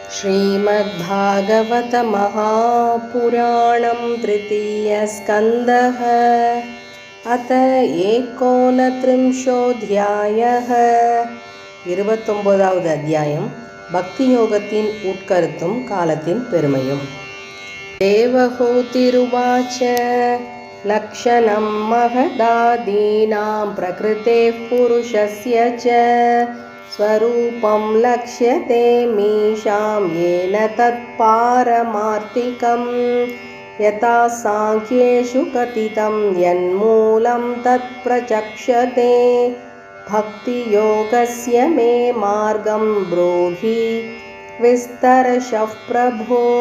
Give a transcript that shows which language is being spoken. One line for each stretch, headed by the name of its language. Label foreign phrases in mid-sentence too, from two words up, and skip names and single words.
Sanskrit: श्रीमद्भागवत महापुराणं तृतीयस्कन्धः अथ एकोनत्रिंशोऽध्यायः
Tamil: 29வது அத்தியாயம் பக்தி யோகத்தின் உட்கருத்தும் காலத்தின் பெருமையும்.
Sanskrit: देवहूतिरुवाच लक्षणं महदादीनां प्रकृतेः पुरुषस्य च स्वरूपं लक्ष्यते मीशां येन तत्पारमार्थिकं यथा सांख्येषु कथितं यन्मूलं तत्प्रचक्षते भक्तियोगस्य मे मार्गं ब्रूहि विस्तरशः प्रभो